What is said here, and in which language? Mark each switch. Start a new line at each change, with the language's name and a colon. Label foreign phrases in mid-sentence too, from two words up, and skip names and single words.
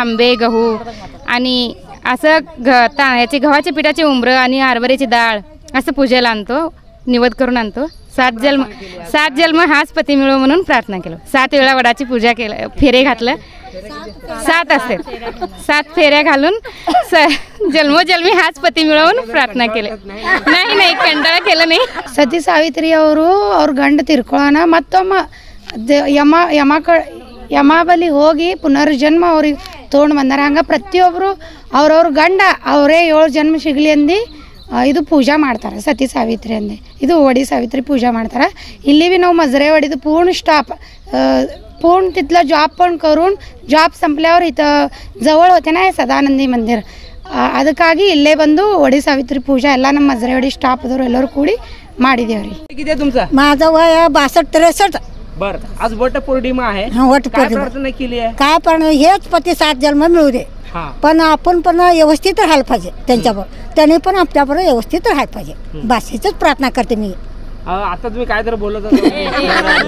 Marathi: आंबे, गहू आणि असं ह्याचे गव्हाच्या पिठाचे उंबरं आणि हरभऱ्याची डाळ असं पूजेला आणतो, निवद करून आणतो. 7 जन्म हाच पती मिळो म्हणून प्रार्थना केलो. 7 वेळा वडाची पूजा केलं, फेरे घातलं. 7 असते, 7 फेऱ्या घालून जन्मोजन्मी हाच पति मिळवून प्रार्थना केले. नहीं कंटाळ केलं नहीं.
Kannada: ಸತಿ ಸಾವಿತ್ರಿ ಅವರು ಅವ್ರ ಗಂಡ ತಿರ್ಕೊಳ್ಳೋಣ ಮತ್ತೊಮ್ಮೆ ಯಮಾಬಲಿ ಹೋಗಿ ಪುನರ್ಜನ್ಮ ಅವ್ರಿಗೆ ತೊಗೊಂಡು ಬಂದಾರ. ಹಂಗೆ ಪ್ರತಿಯೊಬ್ಬರು ಅವ್ರವ್ರ ಗಂಡ ಅವರೇ 7 ಜನ್ಮ ಸಿಗಲಿ ಅಂದು ಇದು ಪೂಜಾ ಮಾಡ್ತಾರೆ. ಸತಿ ಸಾವಿತ್ರಿ ಅಂದು ಇದು वडी ಸಾವಿತ್ರಿ पूजा ಮಾಡ್ತಾರೆ. ಇಲ್ಲಿ बी ನಾವು
Marathi: मजरेवाडीत पूर्ण स्टॉप पूर्ण तिथलं जॉब पण करून जॉब संपल्यावर इथं जवळ होते ना सदानंदी मंदिर,
Kannada: ಅದಕ್ಕಾಗಿ ಇಲ್ಲೇ ಬಂದು वडी ಸಾವಿತ್ರಿ पूजा ಎಲ್ಲ ನಮ್ಮ मजरेवाडी स्टाफदವರು ಎಲ್ಲರೂ ಕೂಡಿ ಮಾಡಿದೇವ್ರಿ.
Marathi: किती आहे तुमचा? माझं वय 62-63. बर आज वट पौर्णिमा आहे. वट काय प्रार्थना केली आहे? काय पण हेच पती 7 जन्म मिळू दे. पण आपण पण व्यवस्थित राहायला पाहिजे त्यांच्याबरोबर, त्याने पण आपल्याबरोबर व्यवस्थित राहायला पाहिजे. भाषेचीच प्रार्थना करते मी. आता तुम्ही काय तर बोलत होता